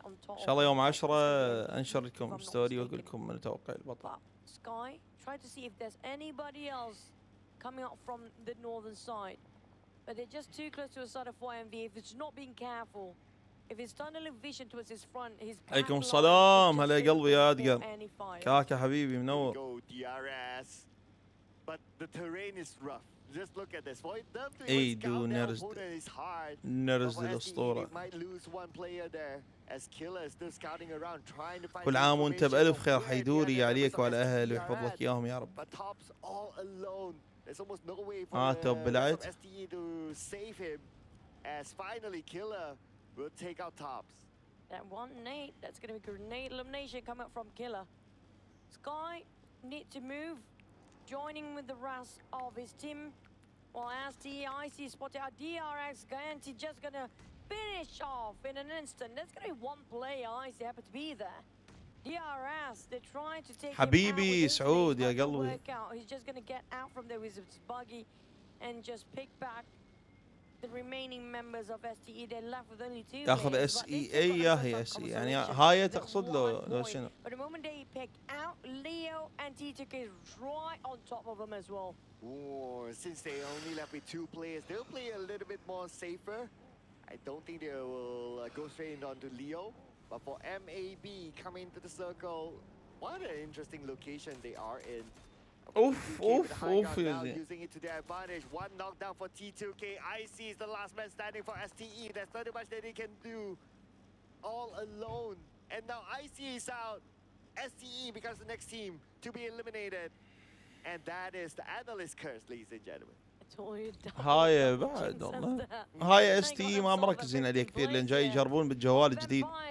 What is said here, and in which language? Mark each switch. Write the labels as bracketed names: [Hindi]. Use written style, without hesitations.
[Arabic] ان شاء الله يوم 10 انشر لكم ستوري واقول لكم من اتوقع البطل. [English] Sky, try to see if there's anybody else coming out from the northern side. But they're just too close to the side of 4MV. If it's not being careful, if it's tunneling vision towards his front, his [Arabic] عليكم السلام هلا يا قلبي يا ادقر كاكا حبيبي منور. [English] Go DRS, but the terrain is rough. Just look at this. For them to [Arabic] ايدو نرز الاسطورة. [English] Might lose one player there as Killer is still scouting around trying to find. [Arabic] كل عام وانت بألف خير حيدوري عليك وعلى اهل ويحفظ لك اياهم يا رب. [English] But Top's all alone. There's almost no way for STE to save him as finally Killer will take out Tops. That one nade, that's going to be grenade elimination coming up from Killer. Sky need to move, joining with the rest of his team. While STE, IC spotted out DRS, Ganti just going to finish off in an instant. There's going to be one player, IC happened to be there. DRS, they're trying to take [Arabic] حبيبي سعود يا قلبي. [English] He's just going to get out from there with his buggy and just pick back the remaining members of STE. They're left with only 2 [Arabic] ياخذ SEA يا هي SE يعني هاي تقصد لو شنو؟ [English] But the moment they pick out Leo and T2K is right on top of them as well. Oh, since they only left with 2 players, they'll play a little bit more safer. I don't think they will go straight onto Leo. But for MAB coming to the circle, what an interesting location they are in. Oof. Using it to their advantage. One knockdown for T2K. IC is the last man standing for STE. There's not much that they can do. All alone. And now IC is out. STE becomes the next team to be eliminated. And that is the analyst curse, ladies and gentlemen. [Arabic] هاي بعد والله هاي STE ما مركزين عليه كثير لان جاي يجربون بالجوال الجديد.